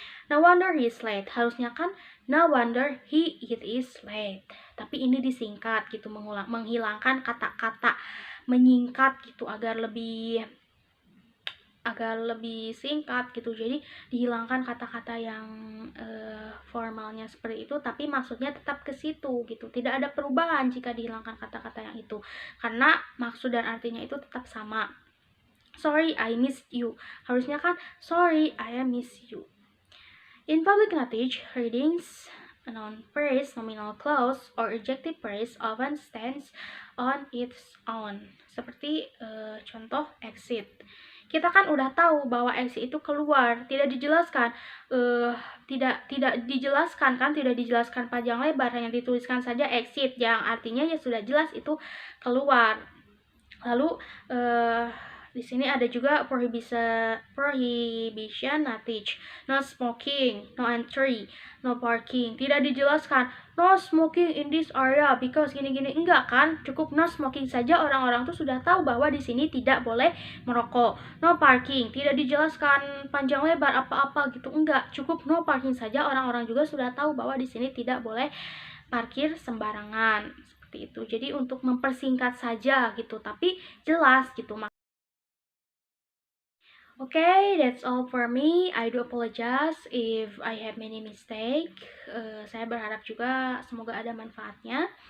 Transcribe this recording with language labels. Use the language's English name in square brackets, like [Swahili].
[English] No wonder he is late, [Indonesian] harusnya kan [English] no wonder it is late, [Indonesian] tapi ini disingkat gitu, menghilangkan kata-kata, menyingkat gitu agar lebih singkat gitu. Jadi dihilangkan kata-kata yang formalnya seperti itu, tapi maksudnya tetap ke situ gitu. Tidak ada perubahan jika dihilangkan kata-kata yang itu, karena maksud dan artinya itu tetap sama. [English] Sorry, I missed you, [Indonesian] harusnya kan [English] sorry, I miss you. In public notage readings, a noun phrase, nominal clause, or adjective phrase often stands on its own. [Indonesian] Seperti contoh exit. Kita kan udah tahu bahwa exit itu keluar, tidak dijelaskan, tidak dijelaskan kan, tidak dijelaskan panjang lebar, hanya dituliskan saja exit, yang artinya ya sudah jelas itu keluar. Lalu di sini ada juga prohibition notage, [English] no smoking, no entry, no parking. [Indonesian] Tidak dijelaskan [English] no smoking in this area because [Indonesian] gini-gini, enggak kan, cukup [English] no smoking [Indonesian] saja, orang-orang tuh sudah tahu bahwa di sini tidak boleh merokok. [English] No parking, [Indonesian] tidak dijelaskan panjang lebar apa-apa gitu, enggak, cukup [English] no parking [Indonesian] saja, orang-orang juga sudah tahu bahwa di sini tidak boleh parkir sembarangan. Seperti itu. Jadi untuk mempersingkat saja gitu, tapi jelas gitu. [English] Okay, that's all for me. I do apologize if I have many mistake. [Indonesian] Saya berharap juga semoga ada manfaatnya.